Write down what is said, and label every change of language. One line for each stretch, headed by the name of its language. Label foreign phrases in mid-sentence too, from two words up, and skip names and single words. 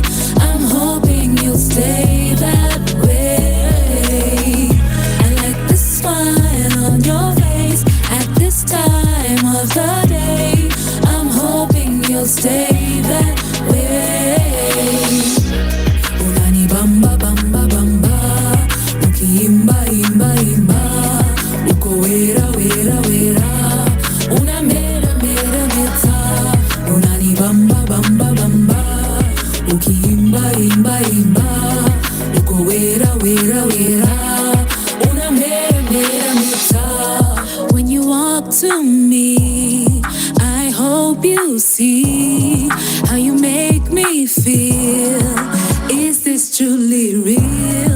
English: I'm hoping you'll stay that way. I like the smile on your face at this time of the day. I'm hoping you'll stay that way.
Swahili: Unani bamba bamba bamba, ukiimba imba imba, uko wera wera wera, una mera mera meta. Unani bamba bamba bamba, ukiimba imba imba, uko wera wera wera, una mera mera meta.
English: When you walk to me, I hope you see how you make me feel. Is this truly real?